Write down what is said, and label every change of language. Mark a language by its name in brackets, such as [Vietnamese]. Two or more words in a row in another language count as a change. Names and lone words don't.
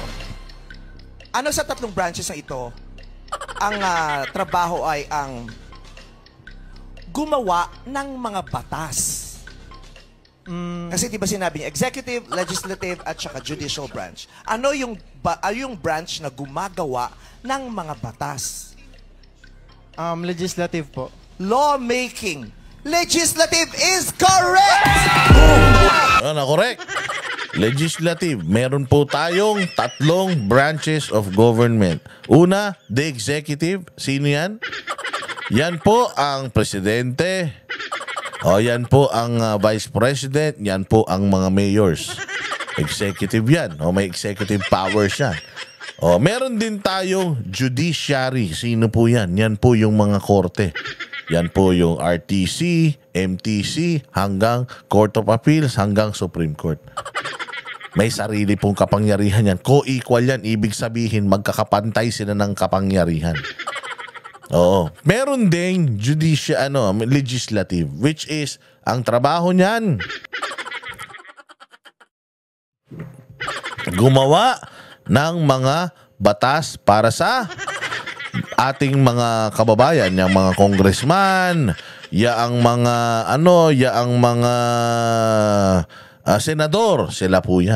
[Filipino] Ano sa tatlong branches na ito? Ang trabaho ay ang gumawa ng mga batas. Kasi di ba sinabi niya, executive, legislative, at saka judicial branch. Ano yung branch na gumagawa ng mga batas? Legislative po. Lawmaking. [English] Legislative is correct! Correct. Legislative. [Filipino] Meron po tayong tatlong [English] branches of government. Una, the executive. [Filipino] Sino yan? Yan po ang presidente. Yan po ang vice president. Yan po ang mga mayors. Executive yan. May executive powers yan. Meron din tayong judiciary. Sino po yan? Yan po yung mga korte. Yan po yung RTC, MTC, hanggang Court of Appeals, hanggang Supreme Court. May sarili pong kapangyarihan yan. Co-equal yan. Ibig sabihin, magkakapantay sila ng kapangyarihan. Meron ding legislative, [English] which is [Filipino] ang trabaho niyan gumawa ng mga batas para sa ating mga kababayan, yung mga congressman, yaang mga senador, sila po yan.